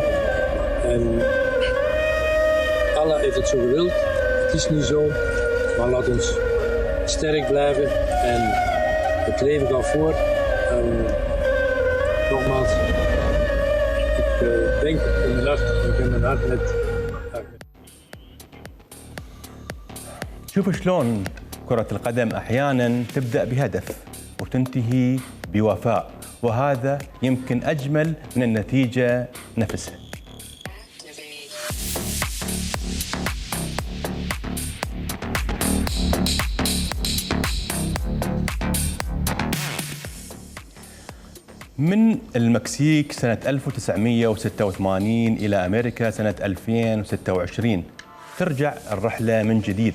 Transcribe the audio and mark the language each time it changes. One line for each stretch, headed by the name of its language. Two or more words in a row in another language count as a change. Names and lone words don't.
Dutch: En Allah heeft het zo gewild. Het is niet zo, maar laat ons sterk blijven en het leven gaat voor. En nogmaals, ik denk in mijn hart, ik ben mijn hart met.
Arabic: شوفوا شلون كرة القدم أحيانا تبدأ بهدف وتنتهي بوفاء، وهذا يمكن أجمل من النتيجة نفسها. من المكسيك سنة 1986 إلى أمريكا سنة 2026 ترجع الرحلة من جديد.